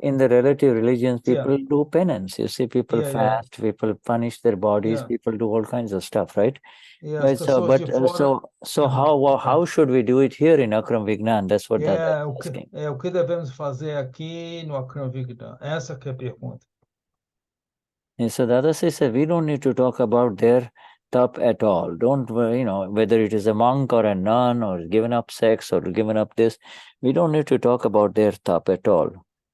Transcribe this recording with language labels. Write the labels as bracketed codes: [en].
[en] in the relative religions, people do penance. You see, people fast, people punish their bodies, people do all kinds of stuff, right? Right. So how should we do it here in Akram Vignan? That's what Dada is asking. [pt] O que devemos fazer aqui no Akram Vignan? Essa que é a pergunta. [en] And so Dada says we don't need to talk about their tap at all. Don't, whether it is a monk or a nun or given up sex or given up this, we don't need to talk about their tap at all.